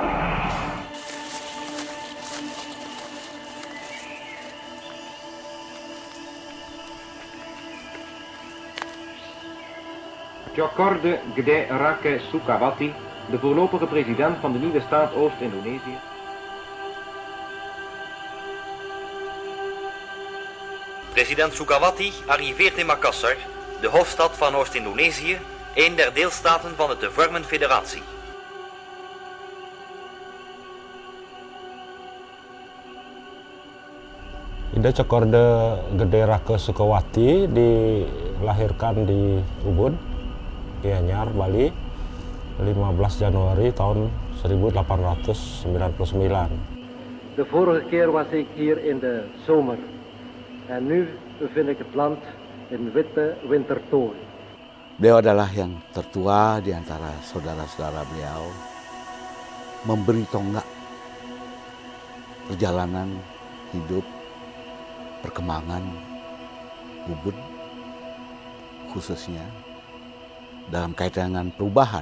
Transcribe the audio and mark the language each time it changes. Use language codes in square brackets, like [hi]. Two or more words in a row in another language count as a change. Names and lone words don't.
[nl] Djokorde Gede Rake Sukawati, de voorlopige president van de nieuwe staat Oost-Indonesië. President Sukawati arriveert in Makassar, de hoofdstad van Oost-Indonesië, een der deelstaten van de te vormen federatie. [id] Ida Djokorde Gede Rake Sukawati dilahirkan di Ubud, Gianyar, Bali, 15 Januari tahun 1899. [nl] De vorige keer was ik hier in de zomer en nu bevind ik het land in witte wintertooi. [id] Beliau adalah yang tertua di antara saudara-saudara beliau, memberi tonggak perjalanan hidup, perkembangan Ubud khususnya dalam kaitan dengan perubahan.